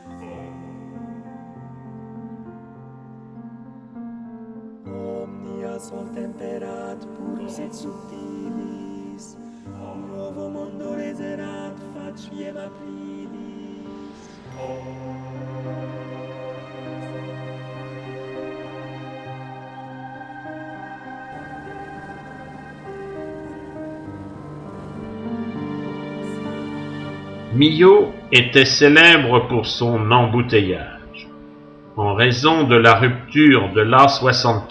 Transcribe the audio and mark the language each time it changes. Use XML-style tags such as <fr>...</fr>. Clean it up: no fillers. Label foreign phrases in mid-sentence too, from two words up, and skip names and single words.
<la>Omnia sol temperat purus et subtilis. Novo mundo reserat faciem aprilis.</la> <fr>Millau était célèbre pour son embouteillage, en raison de la rupture de l'A75.</fr>